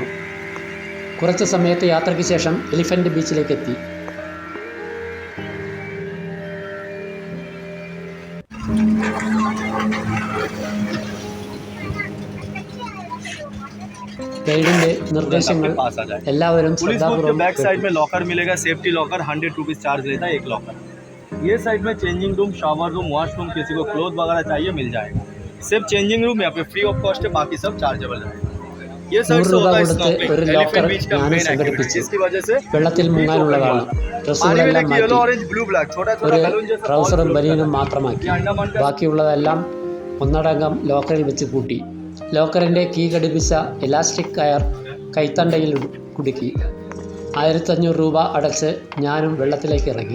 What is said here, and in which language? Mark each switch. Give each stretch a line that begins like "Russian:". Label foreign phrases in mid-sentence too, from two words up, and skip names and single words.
Malayalam: കുറച്ച് സമയത്തെ യാത്രയ്ക്ക് ശേഷം എലിഫൻ്റ് ബീച്ചിലേക്ക് എത്തി. ഗൈഡിന്റെ നിർദ്ദേശങ്ങൾ എല്ലാവരും ശ്രദ്ധാപൂർവ്വം
English: back side
Hindi: में लॉकर मिलेगा,
English: safety locker 100 rupees charge
Hindi: लेता है एक लॉकर। ये साइड में
English: changing room, shower room, washroom,
Hindi: किसी को क्लोथ वगैरह चाहिए मिल जाएगा। सिर्फ
English: changing room
Hindi: यहाँ पे
English: free of cost
Hindi: है, बाकी सब चार्जेबल है। ये साइड से होता है स्नॉर्कलिंग, एलिफेंट बीच का
English: main activity,
Hindi: जिसकी वजह से
Malayalam: വെള്ളത്തിൽ മുങ്ങാനുള്ളതാണ്. ഡ്രസ്സുകളെല്ലാം മാറ്റി ഒരു ട്രൗസറും ബനിയനും മാത്രമാക്കി. ബാക്കിയുള്ളതെല്ലാം ഒന്നടങ്കം ലോക്കറിൽ വെച്ച് കൂട്ടി. ലോക്കറിൻ്റെ കീ ഘടിപ്പിച്ച ഇലാസ്റ്റിക് കയർ കൈത്തണ്ടയിൽ കുടുക്കി. 1500 രൂപ അടച്ച് ഞാനും വെള്ളത്തിലേക്ക് ഇറങ്ങി.